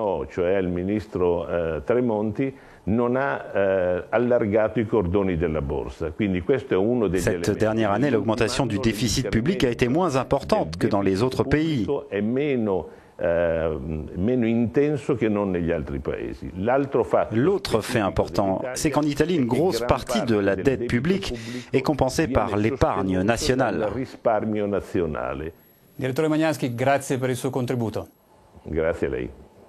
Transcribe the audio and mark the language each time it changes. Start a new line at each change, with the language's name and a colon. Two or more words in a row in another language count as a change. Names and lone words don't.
French: Cette dernière année, l'augmentation du déficit public a été moins importante que dans les autres pays. L'autre fait important, c'est qu'en Italie, une grosse partie de la dette publique est compensée par l'épargne nationale.
Italian: Direttore Magnaschi, grazie per il suo contributo. Grazie a lei.